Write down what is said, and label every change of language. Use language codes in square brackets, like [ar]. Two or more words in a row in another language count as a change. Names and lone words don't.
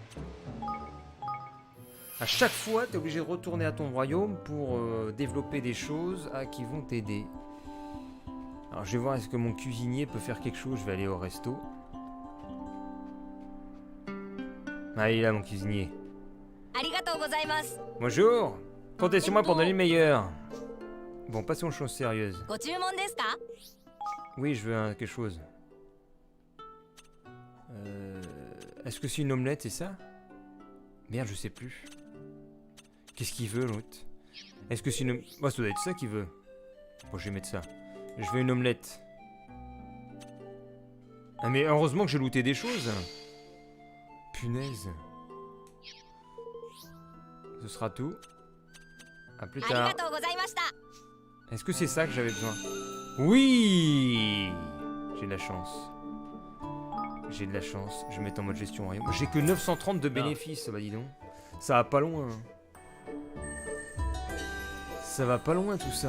[fr] À chaque fois, t'es obligé de retourner à ton royaume pour développer des choses qui vont t'aider. Alors je vais voir est-ce que mon cuisinier peut faire quelque chose. Je vais aller au resto. Ah, il est là mon cuisinier. [ja] ありがとうございます。 [fr] Bonjour. Comptez sur moi pour donner le meilleur. Bon, passons aux choses sérieuses. [ja] ご注文ですか？ [fr] Oui, je veux quelque chose. Est-ce que c'est une omelette, c'est ça? Merde, je sais plus. Qu'est-ce qu'il veut l'autre? Est-ce que c'est une... Oh, ça doit être ça qu'il veut. Bon, je vais mettre ça. Je veux une omelette. Ah mais heureusement que j'ai looté des choses. Punaise. Ce sera tout. A plus [ja] あり [fr] tard. [ja] がとうございました。 [fr] Est-ce que c'est ça que j'avais besoin? Oui. J'ai de la chance. J'ai de la chance. Je vais mettre en mode gestion royaume. J'ai que 930 de bénéfices, bah dis donc. Ça va pas loin. Ça va pas loin tout ça.